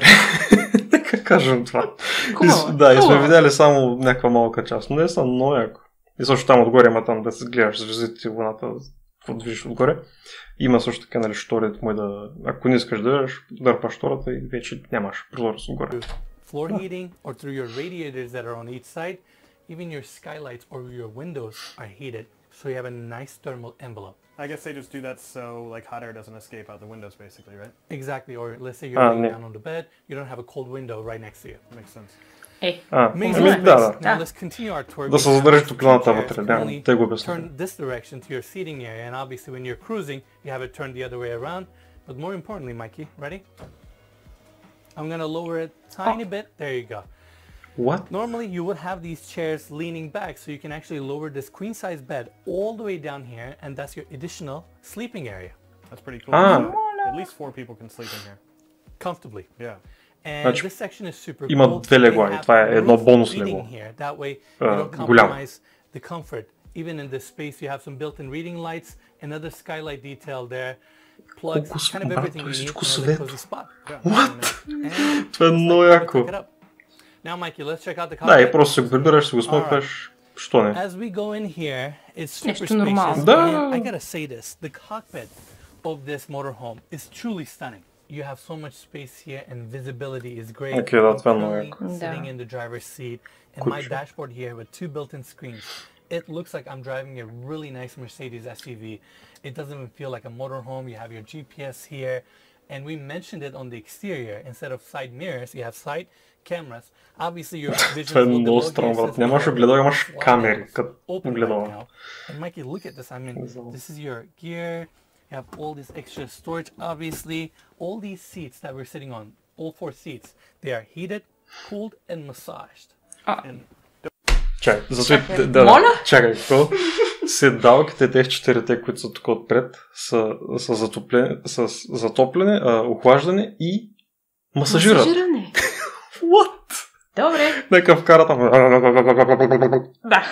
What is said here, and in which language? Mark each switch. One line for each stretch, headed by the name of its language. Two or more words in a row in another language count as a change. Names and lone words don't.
Bulgarian: Нека кажем това. Да, и сме видяли само някаква малка част, но не са много яко. И също там отгоре има там да се гледаш звездите и луната, да движиш отгоре. Има също така, нали, шторите му да, ако не искаш да видиш, дърпаш штората и вече нямаш прозорец отгоре.
English: Floor heating or through your radiators that are on each side, even your skylights or your windows are heated, so you have a nice thermal envelope. I guess they just do that so like hot air doesn't escape out the windows basically, right? Exactly, or let's say you're laying down on the bed, you don't have a cold window right next to you. Makes sense. Now let's continue our tour.
Bulgarian: Да се задържи топлината вътре, да, те го обясня.
English: Turn this direction to your seating area, and obviously when you're cruising, you have it turned the other way around. But more importantly, Mikey, ready? I'm gonna lower it tiny bit. There you go. What? Normally you would have these chairs leaning back, so you can actually lower this queen size bed all the way down here, and that's your additional sleeping area. That's pretty cool. At least 4 people can sleep in here. Comfortably. Yeah. And this section is super cool.
Bulgarian: Има две легла и това е едно бонус легло.
English: That way you don't compromise the comfort. Even in this space you have some built-in reading lights, another skylight detail there. Plugs, kind of everything you need in a cozy spot. What?
Bulgarian: Това е много яко.
English: Now, Mikey, let's check out the cockpit.
Bulgarian: Да, и просто се го прибираш, се го смъкваш. Що не?
English: As we go in here, it's super spacious.
Bulgarian: Да.
English: I gotta say this, the cockpit of this motorhome is truly stunning. you have so much space here and visibility is great. Okay, that's currently sitting in the driver's seat, and my dashboard here with 2 built-in screens. It looks like I'm driving a really nice Mercedes SUV. It doesn't even feel like a motorhome. You have your GPS here, and we mentioned it on the exterior. Instead of side mirrors, you have side cameras. Obviously, your vision
Bulgarian: Това е много странно, брат. Нямаш огледало, имаш камери, като огледало.
English: And Mikey, look at this. I mean, this is your gear. You have all this extra storage, obviously. All these seats that we're sitting on, all 4 seats, they are heated, cooled, and massaged. And
Bulgarian: Чакай, чакай, какво? Седалките, тези 4-те, които са тук отпред, са затопляне, охлаждане и масажират. Масажиране.
English: What?
Bulgarian: Добре. Нека вкара там. Да.